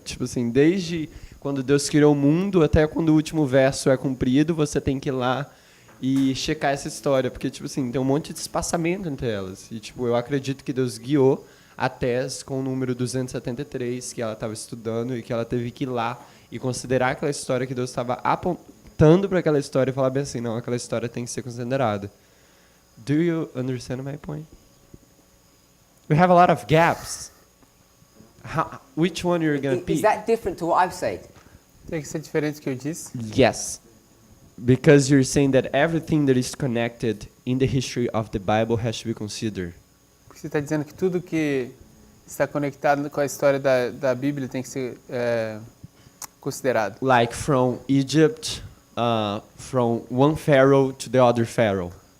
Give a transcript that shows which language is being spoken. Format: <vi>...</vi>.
<pt>Tipo assim, desde quando Deus criou o mundo até quando o último verso é cumprido, você tem que ir lá e checar essa história, porque tipo assim, tem um monte de espaçamento entre elas. E tipo, eu acredito que Deus guiou a Tess com o número 273 que ela estava estudando e que ela teve que ir lá e considerar aquela história que Deus estava apontando para aquela história e falar bem assim, não, aquela história tem que ser considerada.</pt> <en>Do you understand my point? We have a lot of gaps. Which one you're going to pick? Is that different to what I've said?</en> <pt>Tem que ser diferente do que eu disse?</pt> <en>Yes. Because you're saying that everything that is connected in the history of the Bible has to be considered.</en> <pt>Porque você está dizendo que tudo que está conectado com a história da Bíblia tem que ser considerado.</pt> <en>Like from Egypt, from one pharaoh to the other pharaoh.</en>